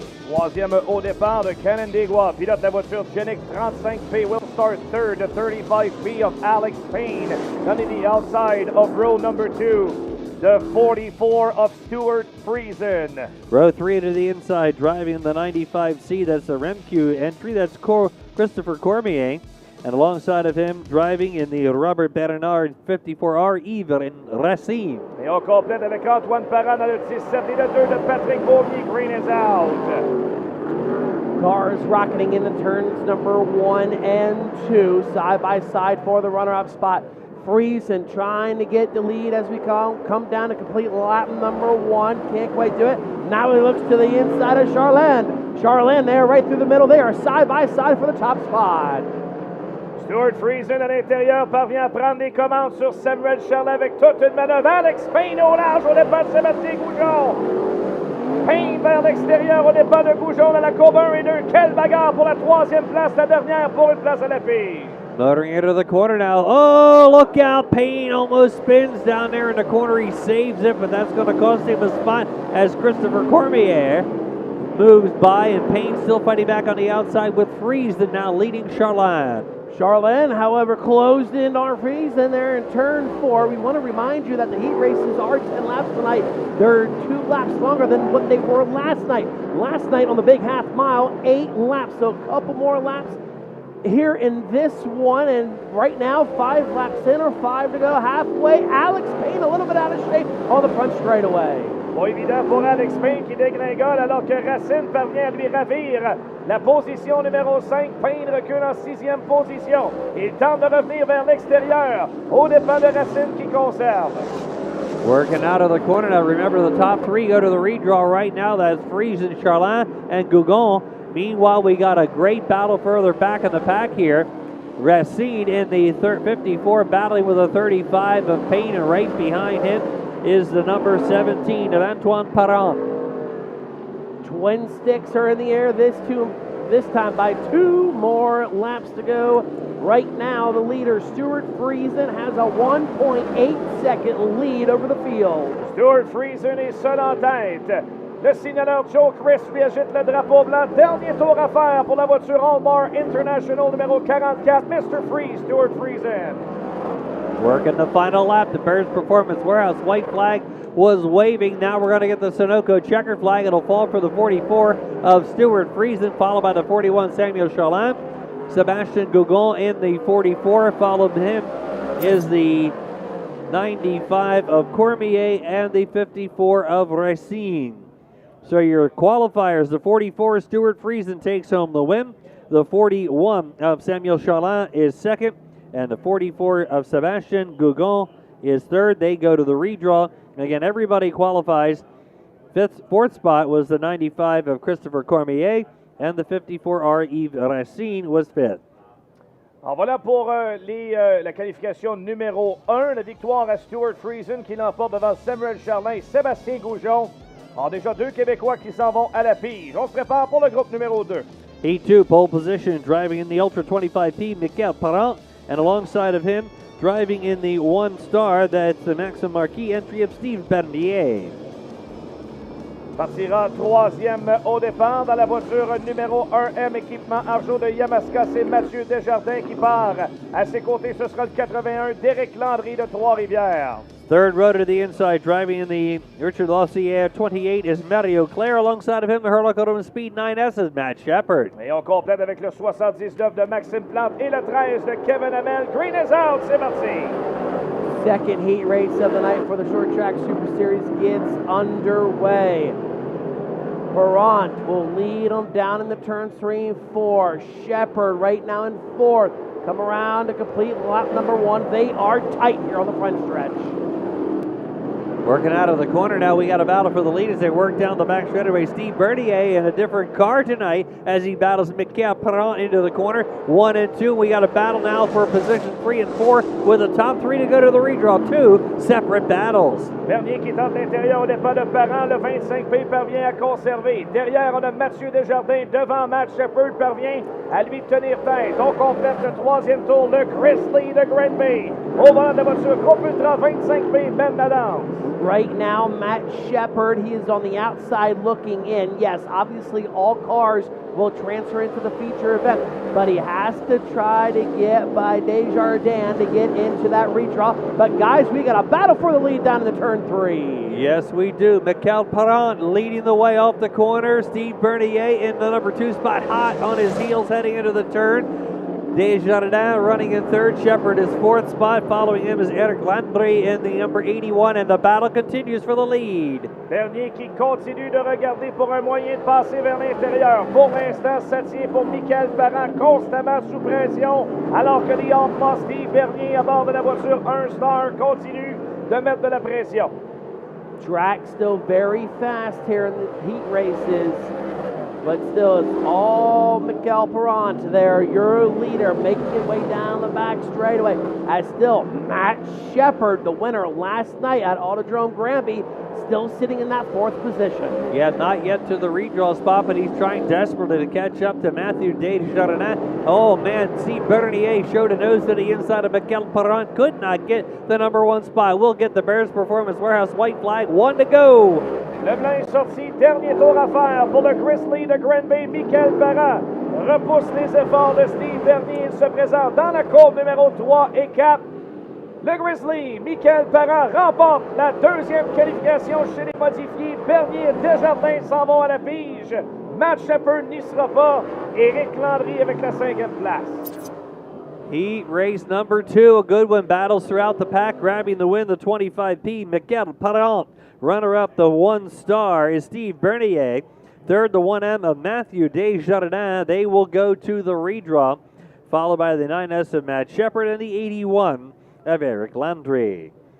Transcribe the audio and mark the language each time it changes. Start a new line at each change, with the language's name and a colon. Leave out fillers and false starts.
French: Troisième au départ de Canon Desgois, pilote la voiture Genix 35P,
English: will start third, the 35P of Alex Payne, on the outside of row number 2. The 44 of Stuart Friesen. Row 3 to the inside, driving the 95C. That's the Remcu entry. That's Christopher Cormier. And alongside of him, driving in the Robert Bernard 54R, Yves Racine.
French: Et on complète avec Antoine Parent dans le 17 et le 2 de Patrick Beaumier.
English: Green is out. Cars rocketing in the turns number 1 and 2, side by side for the runner-up spot. Friesen trying to get the lead as we come down to complete lap number 1. Can't quite do it. Now he looks to the inside of Charland. Charland there right through the middle. They are side by side for the top spot.
French: Stuart Friesen à l'intérieur parvient à prendre les commandes sur Samuel Charland avec toute une manœuvre. Alex Payne au large au départ de Sébastien Goujon. Payne vers l'extérieur au départ de Goujon dans la courbe 1 et 2. Quelle bagarre pour la 3e place, la dernière pour une place à la pige.
English: Motoring into the corner now. Oh, look out. Payne almost spins down there in the corner. He saves it, but that's going to cost him a spot as Christopher Cormier moves by, and Payne still fighting back on the outside with Friesen now leading Charland. Charland, however, closed in our Friesen there in turn 4. We want to remind you that the heat races are 10 laps tonight. They're 2 laps longer than what they were last night. Last night on the big half mile, 8 laps, so a couple more laps here in this one, and right now 5 laps in or 5 to go halfway. Alex Payne a little bit out of shape on the front straightaway.
French: Pas évident pour Alex Payne qui dégringole alors que Racine parvient à lui ravir la position numéro 5. Payne recule en 6e position. Il tente de revenir vers l'extérieur au dépend de Racine qui conserve.
English: Working out of the corner now. Remember, the top 3 go to the redraw right now. That's Friesen, Charland, and Gougon. Meanwhile, we got a great battle further back in the pack here. Racine in the 54 battling with a 35 of Payne, and right behind him is the number 17 of Antoine Parent. Twin sticks are in the air this time by 2 more laps to go. Right now, the leader, Stuart Friesen, has a 1.8 second lead over the field.
French: Stuart Friesen est seul en tête. Le signaleur Joe Chris lui agite le drapeau blanc. Dernier tour à faire pour la voiture Allbar International numéro 44, Mr. Freeze, Stuart Friesen.
English: Working the final lap, the Bears Performance Warehouse white flag was waving. Now we're going to get the Sunoco checker flag. It'll fall for the 44 of Stuart Friesen, followed by the 41 Samuel Charland. Sebastian Gougon in the 44. Followed him is the 95 of Cormier and the 54 of Racine. So your qualifiers, the 44 Stuart Friesen takes home the win. The 41 of Samuel Charland is second. And the 44 of Sebastian Gougon is third. They go to the redraw. And again, everybody qualifies. Fourth spot was the 95 of Christopher Cormier, and the 54R Yves Racine was fifth.
French: Alors voilà pour la qualification numéro 1. La victoire à Stuart Friesen qui l'emporte devant Samuel Charland et Sébastien Goujon. Alors déjà 2 Québécois qui s'en vont à la pige. On se prépare pour le groupe numéro 2.
English: Heat 2, pole position, driving in the Ultra 25P, Michael Parent. And alongside of him, driving in the 1 star, that's the Maxim Marquis entry of Steve Bernier.
French: Partira 3e au départ dans la voiture numéro 1M, équipement Arjo de Yamaska. C'est Mathieu Desjardins qui part. À ses côtés, ce sera le 81 d'Éric Landry de Trois-Rivières.
English: Third row to the inside, driving in the Richard Lossier 28 is Mario Claire. Alongside of him, the Hurley Speed 9S is Matt Shepard.
French: Et on complète avec le 79 de Maxime Plante et le 13 de Kevin Hamel.
English: Green is out,
French: c'est parti.
English: Second heat race of the night for the Short Track Super Series gets underway. Perrant will lead them down in the turn 3 and 4. Shepard right now in 4th. Come around to complete lap number 1. They are tight here on the front stretch. Working out of the corner now, we got a battle for the lead as they work down the back straightaway. Steve Bernier in a different car tonight as he battles Michael Perrant into the corner. 1 and 2. We got a battle now for position 3 and 4 with the top 3 to go to the redraw. 2 separate battles.
French: Bernier qui tente l'intérieur au départ de Parent. Le 25P parvient à conserver. Derrière, on a Mathieu Desjardins. Devant, Matt Shepard parvient à lui tenir tête. On complète le 3e tour. Le Chris Lee de Granby. Au volant de la voiture, groupe Ultra 25P, mène la danse.
English: Right now, Matt Shepard, he is on the outside looking in. Yes, obviously all cars will transfer into the feature event, but he has to try to get by Desjardins to get into that redraw. But guys, we got a battle for the lead down in the turn 3. Yes, we do. Michael Perrant leading the way off the corner. Steve Bernier in the number 2 spot, hot on his heels heading into the turn. Desjardins running in third. Shepard is fourth spot. Following him is Eric Landry in the number 81, and the battle continues for the lead.
French: Bernier qui continue de regarder pour un moyen de passer vers l'intérieur. Pour l'instant, ça tient pour Michael Parent, constamment sous pression, alors que les Hawks, Steve Bernier à bord de la voiture 1 Star continue de mettre de la pression.
English: Track still very fast here in the heat races, but still it's all Michael Parent there, your leader, making it way down the back straightaway. As still Matt Shepard, the winner last night at Autodrome Granby, still sitting in that fourth position. Yeah, not yet to the redraw spot, but he's trying desperately to catch up to Matthew Desjardins. Oh man, Steve Bernier showed a nose to the inside of Michael Parent, could not get the number 1 spot. We'll get the Bears Performance Warehouse white flag, 1 to go.
French: Le blanc est sorti, dernier tour à faire pour le Grizzly de Granby. Michael Parent repousse les efforts de Steve Bernier. Il se présente dans la courbe numéro 3 et 4. Le Grizzly, Michael Parent, remporte la 2e qualification chez les modifiés. Bernier et Desjardins s'en vont à la pige. Matt Shepard n'y sera pas. Éric Landry avec la 5e place.
English: Heat race number 2, a good one. Battles throughout the pack, grabbing the win, the 25P. Michael Parent. Runner-up, the 1 Star, is Steve Bernier. Third, the 1M of Matthew Desjardins. They will go to the redraw, followed by the 9S of Matt Shepard and the 81 of Eric Landry.